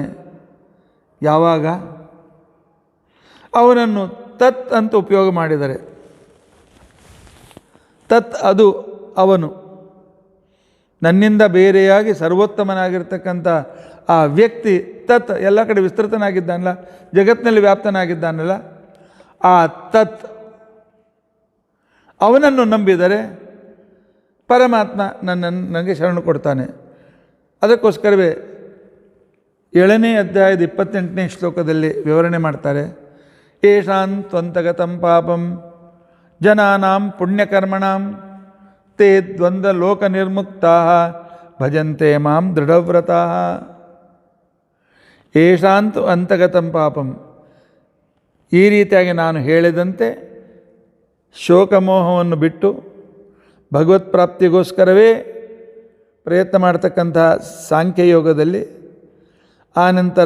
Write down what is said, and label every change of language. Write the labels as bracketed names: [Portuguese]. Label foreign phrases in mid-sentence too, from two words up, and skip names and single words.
[Kannada] ಯಾವಾಗ ಅವನನ್ನು ತತ್ ಅಂತ ಉಪಯೋಗ ಮಾಡಿದರೆ, ತತ್ ಅದು ಅವನು, ನನ್ನಿಂದ ಬೇರೆಯಾಗಿ ಸರ್ವೋತ್ತಮನಾಗಿರ್ತಕ್ಕಂಥ ಆ ವ್ಯಕ್ತಿ ತತ್ ಎಲ್ಲ ಕಡೆ ವಿಸ್ತೃತನಾಗಿದ್ದಾನಲ್ಲ, ಜಗತ್ತಿನಲ್ಲಿ ವ್ಯಾಪ್ತನಾಗಿದ್ದಾನಲ್ಲ, ಆ ತತ್ ಅವನನ್ನು ನಂಬಿದರೆ ಪರಮಾತ್ಮ ನನಗೆ ಶರಣು ಕೊಡ್ತಾನೆ. ಅದಕ್ಕೋಸ್ಕರವೇ 7ನೇ ಅಧ್ಯಾಯದ 28ನೇ ಶ್ಲೋಕದಲ್ಲಿ ವಿವರಣೆ ಮಾಡ್ತಾರೆ. [Sanskrit] ಏಷಾಂ ತ್ವಂತಗತಂ ಪಾಪಂ ಜನಾನಾಂ ಪುಣ್ಯಕರ್ಮಣಾಂ ತೇ ದ್ವಂದ್ವ ಲೋಕ ನಿರ್ಮುಕ್ತಾ ಭಜಂತೆ ಮಾಂ ದೃಢವ್ರತಾ. ಏಷಾಂತು ಅಂತಗತಂ ಪಾಪಂ, [Kannada] ಈ ರೀತಿಯಾಗಿ ನಾನು ಹೇಳಿದಂತೆ ಶೋಕಮೋಹವನ್ನು ಬಿಟ್ಟು ಭಗವತ್ ಪ್ರಾಪ್ತಿಗೋಸ್ಕರವೇ ಪ್ರಯತ್ನ ಮಾಡ್ತಕ್ಕಂಥ ಸಾಂಖ್ಯಯೋಗದಲ್ಲಿ, ಆನಂತರ